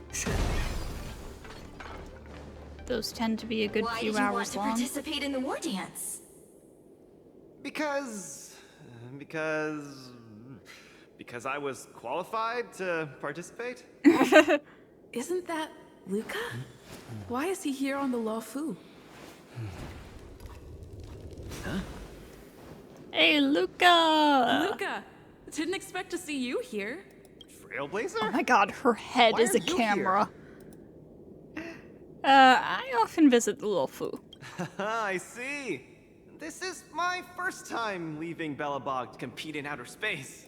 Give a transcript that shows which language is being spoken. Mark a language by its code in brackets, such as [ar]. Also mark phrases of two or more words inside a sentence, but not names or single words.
[en] Those tend to be a good few hours long. Why did you want to participate in the war dance? Because I was qualified to participate? Isn't that Luka? Why is he here on the Luka? Huh? Hey, Luka! Luka! Didn't expect to see you here. Trailblazer? Oh my god, her head Why is a are you camera. I often visit the Luka. I see. This is my first time leaving Belobog to compete in outer space.